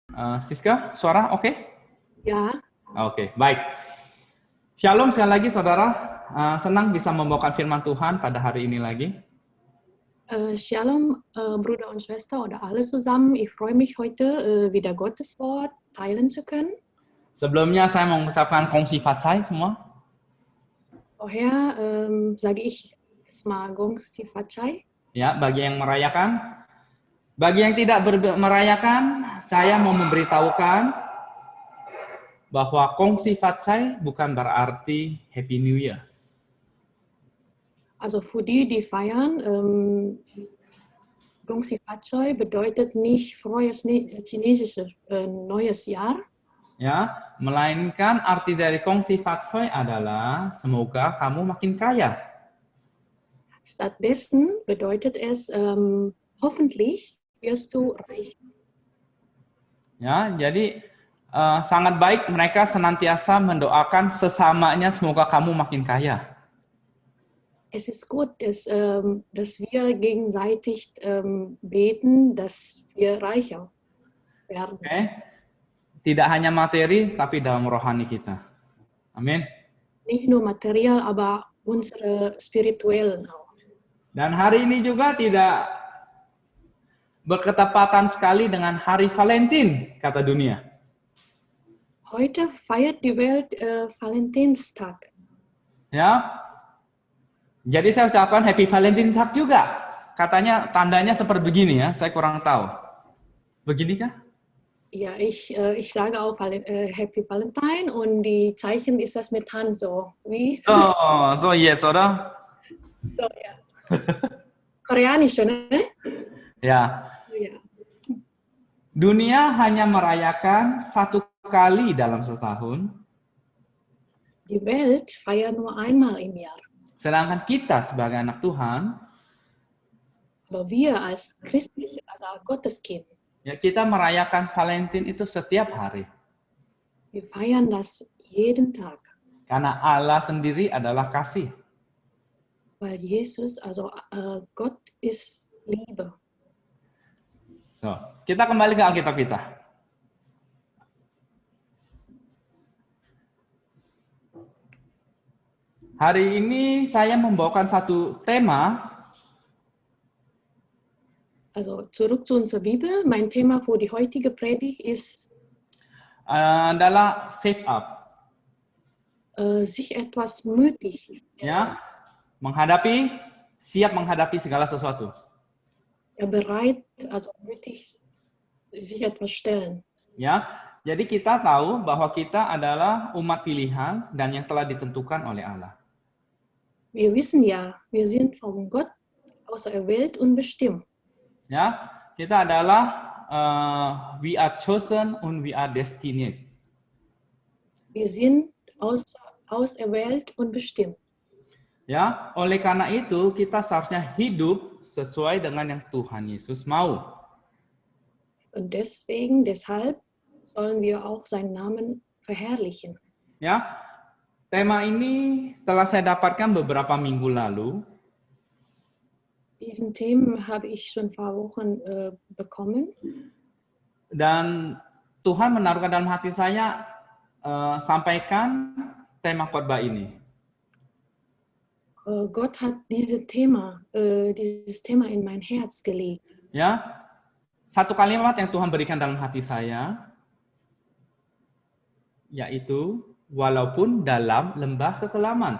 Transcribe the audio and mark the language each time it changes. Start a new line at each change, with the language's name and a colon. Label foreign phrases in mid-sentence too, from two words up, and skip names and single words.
Indonesian: Siska, suara oke? Ya. Oke, baik. Shalom sekali lagi saudara, senang bisa membawakan firman Tuhan pada hari ini lagi. Shalom,
German: Brüder und Schwester oder alle zusammen. Ich freue mich heute, wieder Gottes Wort teilen zu können.
Indonesian: Sebelumnya saya mau mengucapkan
Cantonese: 恭喜發財
Indonesian: semua.
German: Vorher sage ich erstmal
Cantonese: 恭喜發財.
Indonesian: Ya, bagi yang merayakan. Bagi yang tidak merayakan, saya mau memberitahukan bahwa
Cantonese: 恭喜發財
Indonesian: bukan berarti
English: Happy New Year.
German: Also für die feiern,
Cantonese: 恭喜發財
German: bedeutet nicht frohes chinesisches neues Jahr.
Indonesian: Ya, melainkan arti dari
Cantonese: 恭喜發財
Indonesian: adalah semoga kamu makin kaya.
German: Stattdessen bedeutet es hoffentlich wirst du reich.
Indonesian: Ya, jadi sangat baik mereka senantiasa mendoakan sesamanya semoga kamu makin kaya.
German: Es ist gut, dass wir gegenseitig beten, dass wir reicher werden.
Indonesian: Okay. Tidak hanya materi, tapi dalam rohani kita. Amin.
German: Nicht nur material, aber unsere spirituellen auch.
Indonesian: Dan hari ini juga tidak berketepatan sekali dengan hari Valentin, kata dunia.
German: Heute feiert die Welt Valentinstag.
Indonesian: Ya. Jadi saya ucapkan Happy Valentinstag juga. Katanya tandanya seperti begini ya, saya kurang tahu. Beginikah?
German: Ja, ich sage auch
English: Happy Valentine
German: und die Zeichen ist das mit Hand so. Wie? Oh, so jetzt, oder? So, ja. Koreanisch, ne? Ya. Ja.
Indonesian: Dunia hanya merayakan satu kali dalam setahun.
German: Die Welt feiert nur einmal im Jahr.
Indonesian: Sedangkan kita sebagai anak Tuhan,
German: aber wir als christliche, also Gotteskind,
Indonesian: ya kita merayakan Valentin itu setiap hari.
German: wir feiern das jeden Tag.
Indonesian: Karena Allah sendiri adalah kasih.
German: Weil Jesus, also Gott ist Liebe. So,
Indonesian: kita kembali ke Alkitab kita. Hari ini saya membawakan satu tema.
German: Also zurück zu unserer Bibel. Mein Thema für die heutige Predigt ist
Indonesian: adalah
English: face up.
German: Sich etwas mutig.
Indonesian: Ya, siap menghadapi segala sesuatu.
German: Ja, bereit, also mutig, sich etwas stellen.
Indonesian: Ya, jadi kita tahu bahwa kita adalah umat pilihan dan yang telah ditentukan oleh Allah.
German: Wir wissen ja, wir sind von Gott auserwählt und bestimmt.
Indonesian: Ya, kita adalah
English: we are chosen and we are destined.
German: Wir sind auserwählt und bestimmt.
Indonesian: Ya, oleh karena itu kita seharusnya hidup sesuai dengan yang Tuhan Yesus mau.
German: Und deshalb sollen wir auch seinen Namen verherrlichen.
Indonesian: Ya, tema ini telah saya dapatkan beberapa minggu lalu.
German: Diesen Themen habe ich schon ein paar Wochen bekommen.
Indonesian: Dan Tuhan menaruhkan dalam hati saya sampaikan tema khotbah ini.
German: Gott hat dieses Thema in mein Herz gelegt.
Indonesian: Ya, satu kalimat yang Tuhan berikan dalam hati saya, yaitu walaupun dalam lembah kekelaman.